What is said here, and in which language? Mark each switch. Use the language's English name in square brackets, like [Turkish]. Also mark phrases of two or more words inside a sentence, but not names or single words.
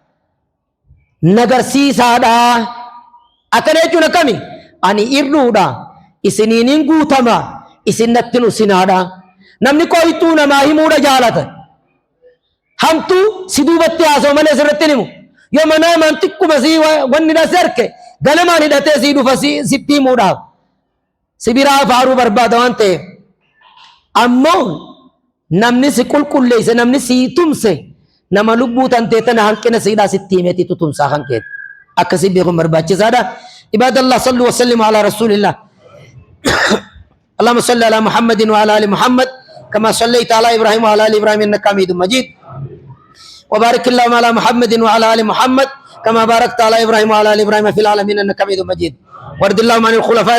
[Oromo] nagarsiisaadha akkana jechuun akkami ani irruudha isiniinin guutama isin natti nusinaadha namni qoytuu namaa himuudha jaalata hamtuu si duubatti haasa'u malee sirratti himu yoo manaa maan xiqquma si wanni dhase harke ganamaan hidhatee si dhufa sitti himuudhaaf si biraa faaruu barbaada waan ta'eef ammoo namni si qulqulleesse namni si tumse nama lubbuu tantee tana hanqina siidhaa sitti himeeti tutumsaa kan keeti akkasii beekuun barbaachisaadha [Arabic] عباد الله صلوا وسلموا على رسول الله اللهم صل على محمد وعلى ال محمد كما صليت على ابراهيم وعلى ال ابراهيم انك حميد مجيد وبارك اللهم على محمد وعلى ال محمد كما باركت على ابراهيم وعلى ال ابراهيم في العالمين انك حميد مجيد وارض اللهم عن الخلفاء